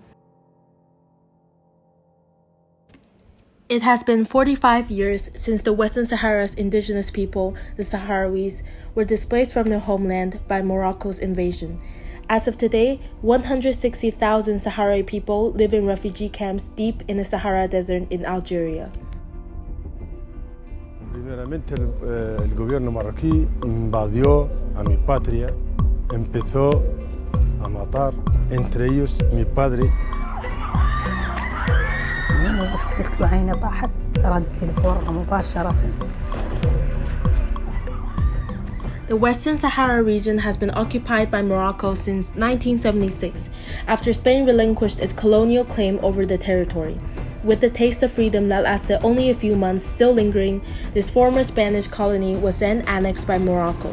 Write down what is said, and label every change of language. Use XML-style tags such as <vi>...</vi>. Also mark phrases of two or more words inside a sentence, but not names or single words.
<en>It has been 45 years since the Western Sahara's indigenous people, the Sahrawis, were displaced from their homeland by Morocco's invasion. As of today, 160,000 Sahrawi people live in refugee camps deep in the Sahara Desert in Algeria.</en> <es>Primeramente el gobierno marroquí invadió a mi patria, empezó a matar, entre ellos mi padre.</es> <ar>وقفت قلت له عيني طاحت رد لي البرة مباشرة.</ar> <en>The Western Sahara region has been occupied by Morocco since 1976, after Spain relinquished its colonial claim over the territory. With the taste of freedom that lasted only a few months still lingering, this former Spanish colony was then annexed by Morocco.</en>